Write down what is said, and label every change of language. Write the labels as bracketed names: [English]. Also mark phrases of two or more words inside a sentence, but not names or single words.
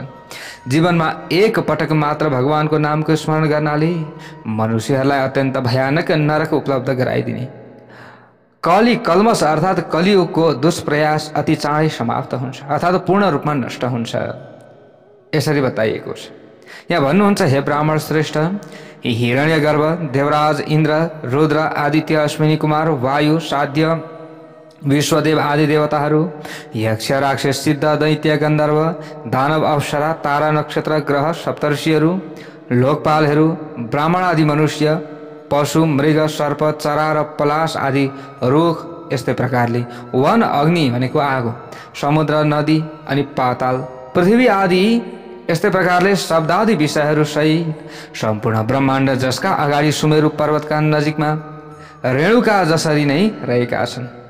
[Nepali] जीवनमा एक पटक मात्र भगवानको नामको स्मरण गर्नाले मनुष्यहरूलाई अत्यन्त भयानक नरक उपलब्ध गराइदिने कली कल्मस अर्थात् कलियुगको दुष्प्रयास अति चाँडै समाप्त हुन्छ अर्थात् पूर्ण रूपमा नष्ट हुन्छ, यसरी बताइएको छ। यहाँ भन्नुहुन्छ, हे ब्राह्मण श्रेष्ठ, हिरण्यगर्भ, देवराज, इन्द्र, रुद्र, आदित्य, अश्विनी कुमार, वायु, साध्य, विश्वदेव आदि देवताहरू, यक्ष, राक्षस, सिद्ध, दैत्य, गन्धर्व, दानव, अप्सरा, तारा, नक्षत्र, ग्रह, सप्तर्षिहरू, लोकपालहरू, ब्राह्मण आदि मनुष्य, पशु, मृग, सर्प, चरा र पलाश आदि रुख, यस्तै प्रकारले वन, अग्नि भनेको आगो, समुद्र, नदी अनि पाताल, पृथ्वी आदि यस्तै प्रकारले शब्दादि विषयहरू सहित सम्पूर्ण ब्रह्माण्ड जसका अगाडि सुमेरु पर्वतका नजिकमा रेणुका जसरी नै रहेका छन्,